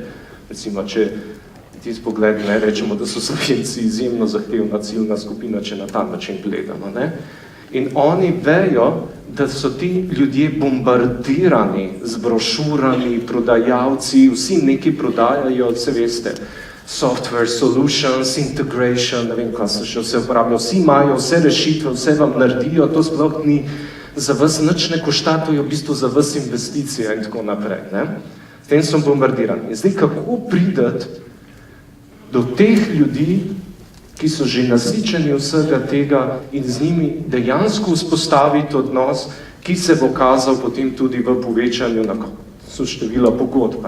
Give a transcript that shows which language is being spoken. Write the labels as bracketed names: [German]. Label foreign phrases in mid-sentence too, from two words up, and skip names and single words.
[Slovenian] Recimo, če tisti pogled, rečemo, da so Slovenci izjemno zahtevna ciljna skupina, če na ta način gledamo. In oni vejo, da so ti ljudje bombardirani z brošurami, prodajalci, vsi neki prodajajo, vse veste, [English] software, solutions, integration, [Slovenian] ne vem, kaj se še vse uporabljajo, vsi imajo vse rešitve, vse vam naredijo, to sploh ni za vas nič ne košta, to je v bistvu za vas investicija in tako naprej. S tem so bombardirani. In zdaj, kako prideti do teh ljudi, ki so že nasičeni vsega tega in z njimi dejansko vzpostaviti odnos, ki se bo kazal potem tudi v povečanju števila pogodb.